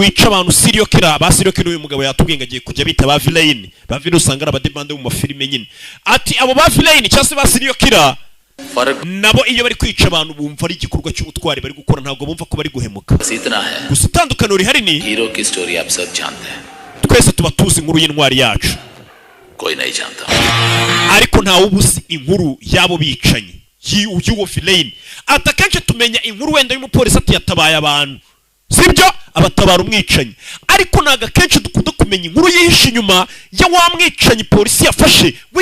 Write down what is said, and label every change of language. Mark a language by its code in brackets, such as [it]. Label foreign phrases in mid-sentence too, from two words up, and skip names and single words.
[rw] wica abantu [en] serial killer [rw] ba [en] serial killer [rw] uyu mugabo yatubwiye agiye kujya bita ba villain usanga ari abademande mu mafilime nyine ati abo ba villain cyangwa se ba serial killer nabo iyo bari kwica abantu bumva ari igikorwa cy'ubutwari bari gukora ntabwo bumva ko bari guhemuka gusa itandukano rihari ni twese tuba tuzi inkuru y'intwari yacu [hi] कोई नहीं जानता [rw] ariko nta ubuzi inkuru yabo bicanye y'uwo Villain atakenshi tumenya inkuru wenda y'umupolisi ati yatabaye abantu sibyo abatabara umwicanyi ariko naga kenshi dukunda kumenya inkuru yihishe inyuma ya wa mwicanyi polisi yafashe we